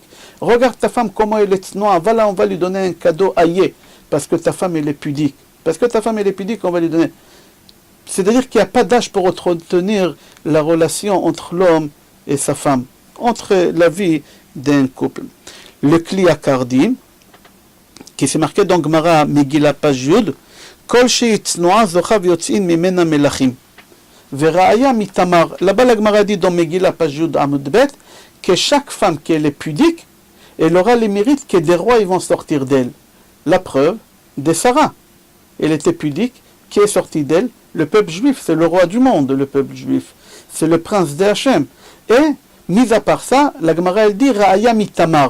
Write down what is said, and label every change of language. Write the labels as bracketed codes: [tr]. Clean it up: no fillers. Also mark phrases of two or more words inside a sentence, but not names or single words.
[fr] Regarde ta femme comment elle est tsnoa, voilà on va lui donner un cadeau Aïe, parce que ta femme elle est pudique. Parce que ta femme elle est pudique, on va lui donner. C'est-à-dire qu'il n'y a pas d'âge pour entretenir la relation entre l'homme et sa femme, entre la vie d'un couple. Le Kli Akardim, qui s'est marqué dans Gemara Megillah page Yud, [he] כל שצנועה זוכה יוצאין ממנה מלכים. וראיה מתמר. [fr] Là-bas la Gemara dit dans Megillah page [he] י עמוד ב [fr] que chaque femme qui est pudique, elle aura les mérites que des rois ils vont sortir d'elle. La preuve de Sarah. Elle était pudique, qui est sorti d'elle? Le peuple juif, c'est le roi du monde, le peuple juif. C'est le prince de Hachem. Et, mis à part ça, la Gemara elle dit [he] ראיה מתמר.